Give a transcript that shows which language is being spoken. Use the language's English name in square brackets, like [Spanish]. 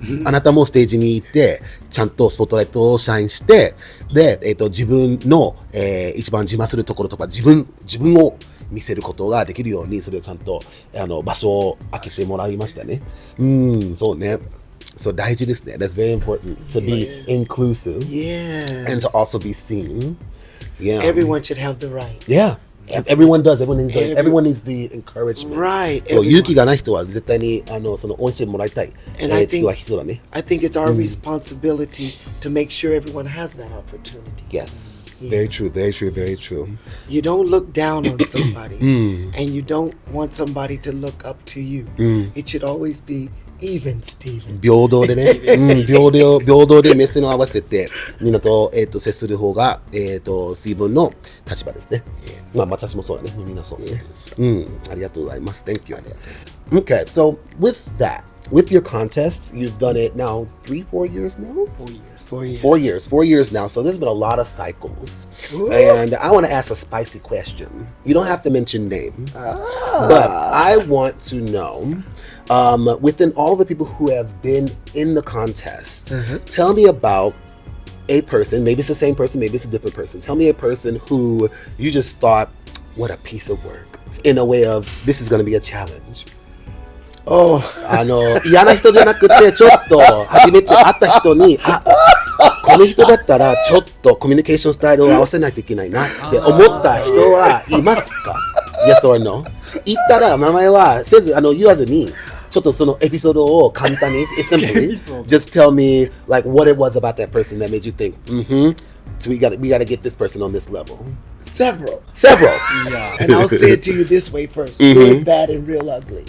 [Japanese] あなたもステージに行ってちゃんとスポットライトをシャインして、で、自分の、一番自慢するところとか自分を見せることができるように、それをちゃんと場所を開けてもらいましたね。そうね。So 大事ですね。 [English] That's very important to be inclusive, and to also be seen. Yeah. Everyone should have the right. Yeah. Everyone does. Everyone needs the encouragement. Right. [Japanese] そう、勇気がない人は絶対にその応援してもらいたい。 [English] And I [Japanese] 人は必要だね。 [English] think it's our responsibility to make sure everyone has that opportunity. Yes. Very true. Very true. Very true. You don't look down on somebody, and you don't want somebody to look up to you. It should always be even, Steven. [Japanese] 平等でね、平等で目線を合わせてみんなと、接する方が、水分の立場ですね。まあ私もそうだね。みんなそうだね。ありがとうございます。 [English] Thank you. Okay, so with that, with your contest, you've done it now 4 years now? 4 years now. So there's been a lot of cycles. And I want to ask a spicy question. You don't have to mention names, but I want to know, within all the people who have been in the contest, tell me about a person, maybe it's the same person, maybe it's a different person. Tell me a person who you just thought, what a piece of work, in a way of, this is going to be a challenge. [Japanese] 嫌な人じゃなくて、ちょっと初めて会った人に、この人だったらちょっとコミュニケーションスタイルを合わせないといけないなって思った人はいますか？ [English] Yes or no? [Japanese] 言ったら名前はせず言わずに、ちょっとそのエピソードを簡単に、 [English] simply, just tell me like what it was about that person that made you think, so we gotta get this person on this level. Several. Yeah. And I'll say it to you this way first: good, bad, and real ugly.